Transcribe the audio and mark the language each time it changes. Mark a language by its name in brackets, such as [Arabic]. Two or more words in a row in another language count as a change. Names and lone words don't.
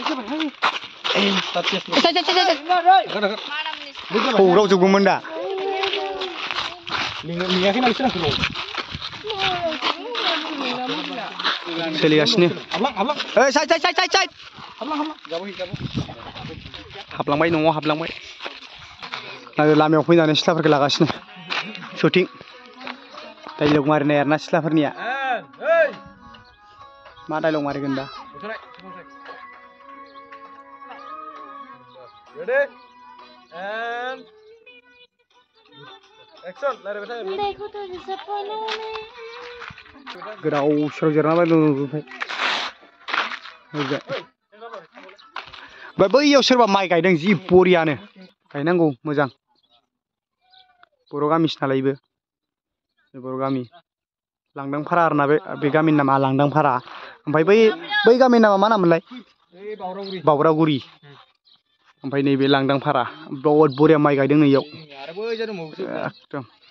[Bodo] हौराव जोबगौमोन दा सोलिगासिनो हाबलांबाय न'आव हाबलांबाय आरो लामायाव फैनानै सिथ्लाफोरखौ लागासिनो [English] shooting dialogue [Bodo] मारिनाय आरोना सिथ्लाफोरनिया मा डाइलग मारिगोन दा [English] Ready? And action. [Bodo] गोदाव सोराव जिरायना दं ओमफ्राय बैयाव सोरबा माइ गायदों जि बरियानो गायनांगौ मोजां बर' गामिसो नालाय बेबो बर' गामि लांदांफारा आरोना बे गामिनि नामा लांदांफारा ओमफ्राय बै गामिनि नामा मा नाममोनलाय बावरागुरि ओमफ्राय नैबे लांदांफारा बहुत बरिया माइ गायदों नैयाव एकदम